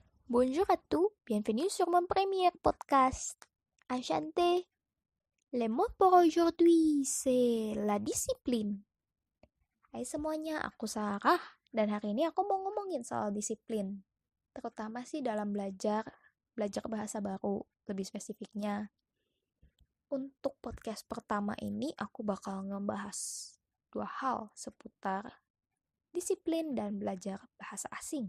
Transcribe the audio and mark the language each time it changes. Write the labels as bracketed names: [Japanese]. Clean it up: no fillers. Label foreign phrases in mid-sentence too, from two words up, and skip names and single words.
[French] Bonjour à tous, bienvenue sur mon premier podcast. Enchanté. Le mot pour aujourd'hui, c'est la discipline. [Indonesian] Hai semuanya, aku Sarah, dan hari ini aku mau ngomongin soal disiplin. Terutama sih dalam belajar bahasa baru, lebih spesifiknya. Untuk podcast pertama ini, aku bakal ngebahas dua hal seputar disiplin dan belajar bahasa asing.